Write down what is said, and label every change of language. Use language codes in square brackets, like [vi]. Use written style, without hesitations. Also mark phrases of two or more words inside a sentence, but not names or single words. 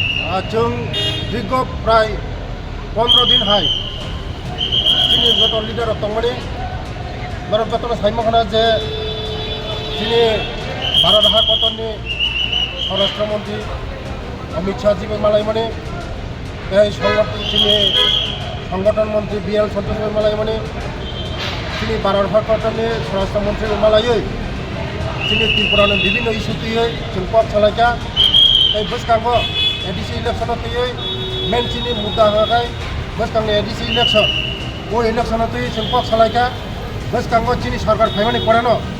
[trp] जों दीर्घ प्राय 15 दिन हाय जोंनि जत लिडार दंमाने भारत जतन साइमखना जे जोंनि भारत हादरनि [hi] स्वराष्ट्र मंत्री अमित शाह जी [trp] मालाय माने जोंनि [hi] संगठन मंत्री [trp] BL सन्तोष मालाय माने जोंनि भारत हादरनि [hi] स्वराष्ट्र मंत्री [trp] मालायै जोंनि त्रिपुरानो विभिन्न इस्यु तैयै जों पक सालायका बसकांगो ADC इलेक्शन तैयै मेन जोंनि मुद्दा हाय बसकांगो ADC इलेक्शन वो इलेक्शन तैयै जों पक सालायका बसकांगो जोंनि सरकार फायमानि परानो